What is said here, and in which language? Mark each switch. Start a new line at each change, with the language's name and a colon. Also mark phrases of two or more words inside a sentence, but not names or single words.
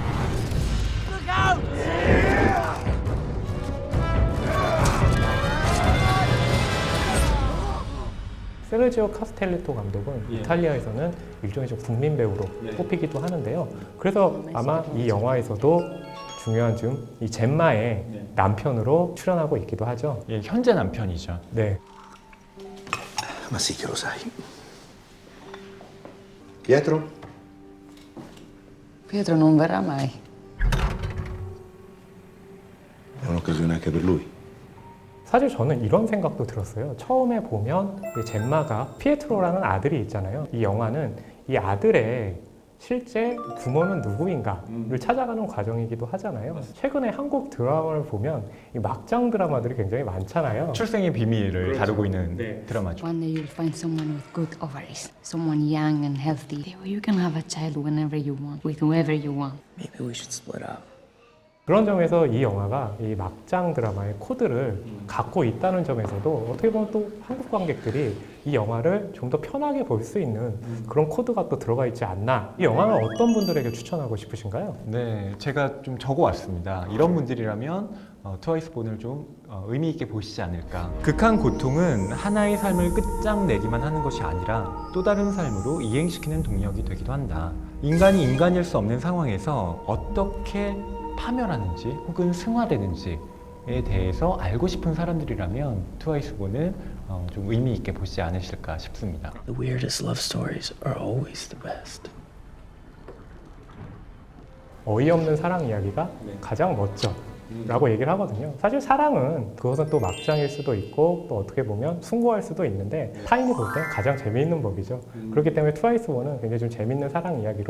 Korean: 세르지오 카스텔리토 감독은 이탈리아에서는 일종의 좀 국민 배우로 뽑히기도 하는데요. 그래서 아마 이 영화에서도 중요한 이 젬마의 남편으로 출연하고 있기도 하죠. 예, 현재 남편이죠. 네.
Italian: Ma sì che lo sai. Pietro? Pietro non verrà mai. È un'occasione anche per lui.
Korean: 사실 저는 이런 생각도 들었어요. 처음에 보면 이 젬마가 피에트로라는 아들이 있잖아요. 이 영화는 이 아들의 실제 부모는 누구인가를 찾아가는 과정이기도 하잖아요. 최근에 한국 드라마를 보면 이 막장 드라마들이 굉장히 많잖아요. 출생의 비밀을 다루고 있는 드라마죠.
English: One day you'll find someone with good ovaries, someone young and healthy. You can have a child whenever you want, with whoever you want. Maybe we should split up.
Korean: 그런 점에서 이 영화가 이 막장 드라마의 코드를 갖고 있다는 점에서도 어떻게 보면 또 한국 관객들이 이 영화를 좀 더 편하게 볼 수 있는 그런 코드가 또 들어가 있지 않나. 이 영화는 어떤 분들에게 추천하고 싶으신가요? 네, 제가 좀 적어왔습니다. 이런 분들이라면 트와이스 본을 좀 의미 있게 보시지 않을까. 극한 고통은 하나의 삶을 끝장내기만 하는 것이 아니라 또 다른 삶으로 이행시키는 동력이 되기도 한다. 인간이 인간일 수 없는 상황에서 어떻게 파멸하는지 혹은 승화되는지에 대해서 알고 싶은 사람들이라면 트와이스 본을 좀 의미 있게 보시지 않으실까 싶습니다.
English: The weirdest love stories are always the best.
Korean: 어이없는 사랑 이야기가 가장 멋져 라고 얘기를 하거든요. 사실 사랑은 그것은 또 막장일 수도 있고 또 어떻게 보면 숭고할 수도 있는데 타인이 볼 때 가장 재미있는 법이죠. 그렇기 때문에 트와이스 본은 굉장히 좀 재미있는 사랑 이야기로